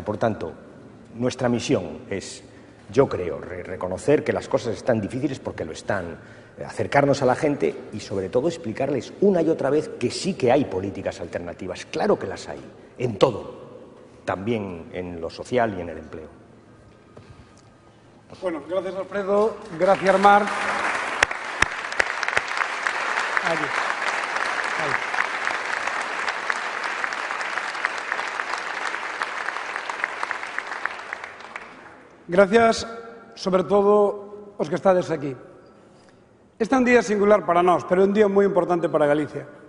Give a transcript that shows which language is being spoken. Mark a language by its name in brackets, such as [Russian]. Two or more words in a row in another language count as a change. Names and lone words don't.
[Spanish] Por tanto, nuestra misión es, yo creo, reconocer que las cosas están difíciles porque lo están, acercarnos a la gente y sobre todo explicarles una y otra vez que sí que hay políticas alternativas. Claro que las hay, en todo, también en lo social y en el empleo. Bueno, gracias Alfredo, gracias Marc. [Galician] Gracias, sobre todo, os que estades aquí. Este é un día singular para nós, pero é un día moi importante para Galicia.